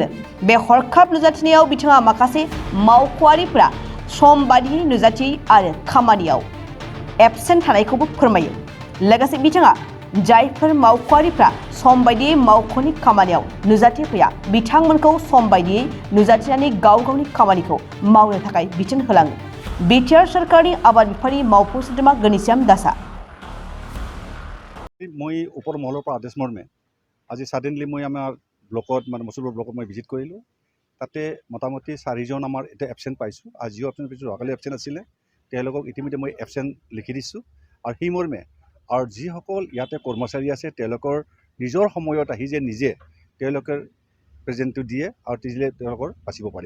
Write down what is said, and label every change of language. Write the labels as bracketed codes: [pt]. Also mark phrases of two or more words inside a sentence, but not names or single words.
[brx] बे हरखाब नुजाथिनायाव बिथाङा माखासे मावख'आरिफोरा सम बादियै नुजाथि आरो खामानियाव एबसेन्ट थानायखौबो फोरमायो। लोगोसे बिथाङा जायफोर मावख'आरिफ्रा सम बायदियै मावख'नि खामानियाव नुजाथिफैया बिथांमोनखौ सम बायदियै नुजाथिनानै गाव गावनि खामानिखौ मावनो थाखाय बिथोन होलाङो। बिटिआर सरकारनि आबाद बिफाननि मावफुं सोद्रोमा गणेश्याम दासआ। [as] মই ওপৰ মহলৰ পৰা আদেশ মৰ্মে আজি সাডেনলি মই আমাৰ ব্লকত মচুৰপুৰ ব্লকত মই ভিজিট কৰিলোঁ। তাতে মোটামুটি 4জন আমাৰ এতিয়া এবচেণ্ট পাইছোঁ। আজিও এবচেণ্ট পাইছোঁ, যোৱাকালি এবচেণ্ট আছিলে। তেওঁলোকক ইতিমধ্যে মই এবচেণ্ট লিখি দিছোঁ আৰু সেই মৰ্মে আৰু যিসকল ইয়াতে কৰ্মচাৰী আছে তেওঁলোকৰ নিজৰ সময়ত আহি যে নিজে তেওঁলোকে প্ৰেজেণ্টটো দিয়ে আৰু দিলে তেওঁলোকৰ বাচিব পাৰিব।